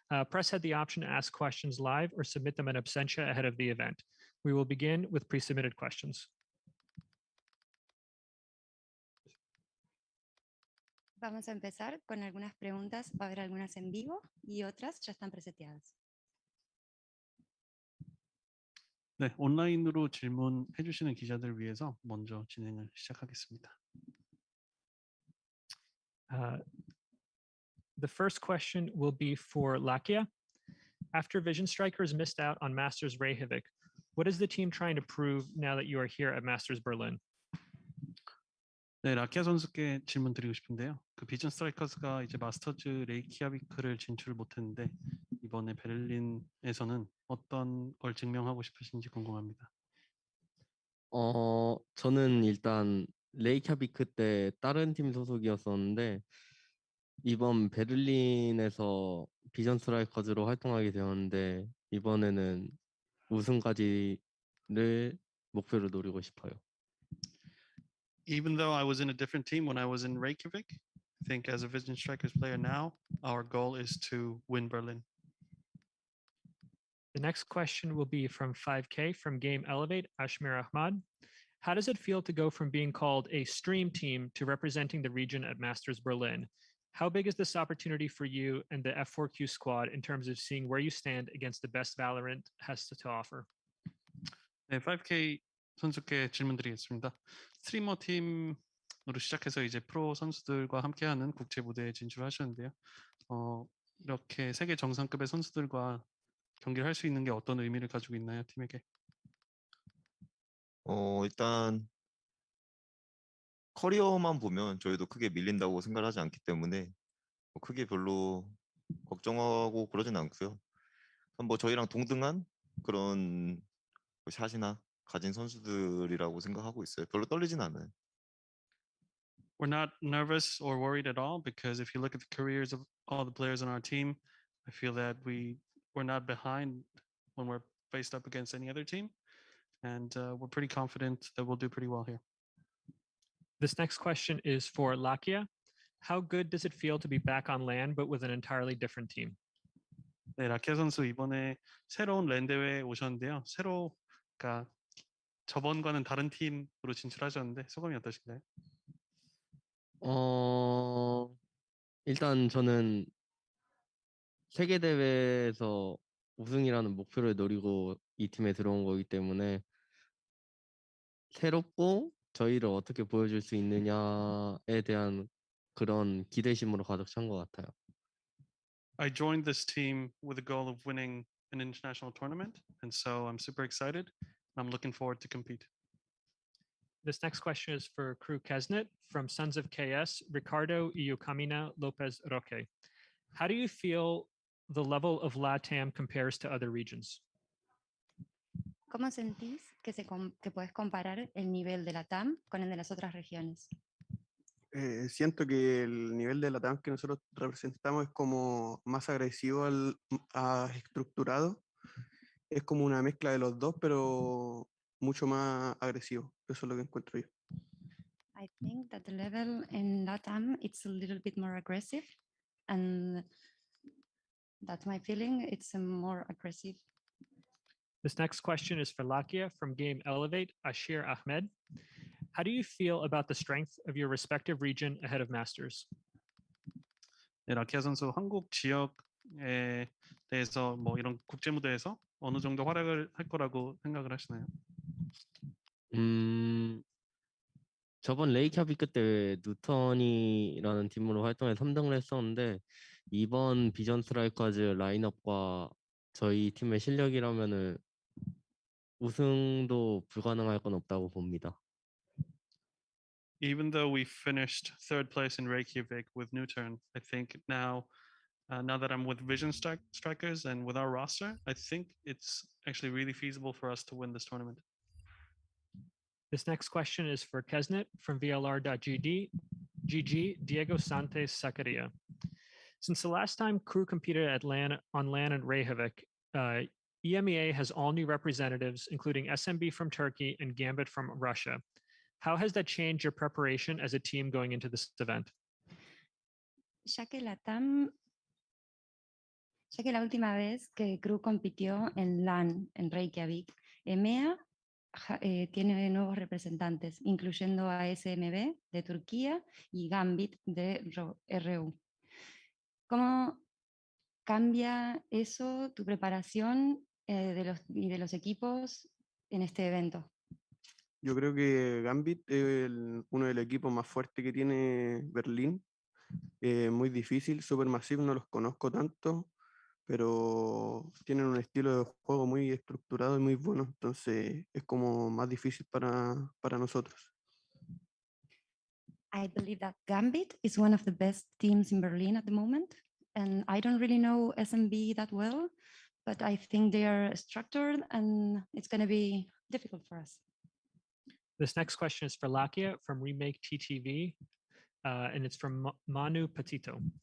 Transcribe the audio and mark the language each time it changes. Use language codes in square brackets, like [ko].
[en] Press had the option to ask questions live or submit them in absentia ahead of the event. We will begin with pre-submitted questions. [es] Vamos a empezar con algunas preguntas. Va a haber algunas en vivo y otras ya están preseteadas. [ko] 네, 온라인으로 질문해 주시는 기자들 위해서 먼저 진행을 시작하겠습니다. [en] The first question will be for Lakia. After Vision Strikers missed out on Masters Reykjavik, what is the team trying to prove now that you are here at Masters Berlin? [ko] 네, 라키아 선수께 질문 드리고 싶은데요. 그 비전 스트라이커스가 이제 마스터즈 레이키아비크를 진출을 못했는데 이번에 베를린에서는 어떤 걸 증명하고 싶으신지 궁금합니다. 저는 일단 레이캬비크 때 다른 팀 소속이었었는데 이번 베를린에서 비전 스트라이커즈로 활동하게 되었는데 이번에는 우승까지를 목표로 노리고 싶어요. [en] Even though I was in a different team when I was in Reykjavik, I think as a Vision Strikers player now, our goal is to win Berlin. The next question will be from 5K from Game Elevate, Ashmir Ahmad. How does it feel to go from being called a stream team to representing the region at Masters Berlin? How big is this opportunity for you and the F4Q squad in terms of seeing where you stand against the best Valorant has to offer? [ko] 네, 5K 선수께 질문 드리겠습니다. 스트리머 팀으로 시작해서 이제 프로 선수들과 함께하는 국제 무대에 진출하셨는데요. 이렇게 세계 정상급의 선수들과 경기를 할 수 있는 게 어떤 의미를 가지고 있나요, 팀에게? 일단 커리어만 보면 저희도 크게 밀린다고 생각을 하지 않기 때문에 크게 별로 걱정하고 그러진 않고요. 뭐 저희랑 동등한 그런 샷이나 가진 선수들이라고 생각하고 있어요. 별로 떨리진 않아요. [en] We're not nervous or worried at all because if you look at the careers of all the players on our team, I feel that we're not behind when we're faced up against any other team, and we're pretty confident that we'll do pretty well here. This next question is for Lakia. How good does it feel to be back on land but with an entirely different team? [ko] 네, 라키아 선수 이번에 새로운 랜 대회에 오셨는데요. 그러니까 저번과는 다른 팀으로 진출하셨는데 소감이 어떠신가요? 일단 저는 세계 대회에서 우승이라는 목표를 노리고 이 팀에 들어온 거기 때문에 새롭고 저희를 어떻게 보여줄 수 있느냐에 대한 그런 기대심으로 가득 찬 것 같아요. [en] I joined this team with the goal of winning an international tournament, and so I'm super excited. I'm looking forward to compete. This next question is for Crew Kesnet from Sons of KS, Ricardo Iucamina Lopez Roque. How do you feel the level of LATAM compares to other regions? [es] ¿Cómo sentís que puedes comparar el nivel de la TAM con el de las otras regiones? Siento que el nivel de la TAM que nosotros representamos es como más agresivo estructurado. Es como una mezcla de los dos, pero mucho más agresivo. Eso es lo que encuentro yo. [en] I think that the level in LATAM it's a little bit more aggressive, and that's my feeling. It's more aggressive. This next question is for Lakia from Game Elevate, Ashir Ahmed. How do you feel about the strength of your respective region ahead of Masters? [ko] 네, 라키아 선수 한국 지역에 대해서 뭐 이런 국제 무대에서 어느 정도 활약을 할 거라고 생각을 하시나요? 저번 레이캬비크 때 누턴이라는 팀으로 활동해 3등을 했었는데 이번 비전 스트라이커즈 라인업과 저희 팀의 실력이라면은 우승도 불가능할 건 없다고 봅니다. [en] Even though we finished third place in Reykjavik with Newturn, I think now that I'm with Vision Strikers and with our roster, I think it's actually really feasible for us to win this tournament. This next question is for Kesnet from VLR.GG, Diego Santos Zacaria. Since the last time Crew competed on LAN and Reykjavik, EMEA has all new representatives, including SMB from Turkey and Gambit from Russia. How has that changed your preparation as a team going into this event? [es] Ya que la última vez que Crew compitió en LAN en Reykjavik, EMEA tiene nuevos representantes, incluyendo a SMB de Turquía y Gambit de RU. ¿Cómo cambia eso tu preparación de los equipos en este evento? Yo creo que Gambit es uno de los equipos más fuertes que tiene Berlín. Muy difícil, super masivo, no los conozco tanto, pero tienen un estilo de juego muy estructurado y muy bueno, entonces es como más difícil para nosotros. [en] I believe that Gambit is one of the best teams in Berlin at the moment, and I don't really know SMB that well, but I think they are structured and it's going to be difficult for us. This next question is for Lakia from Remake TTV, and it's from Manu Petito.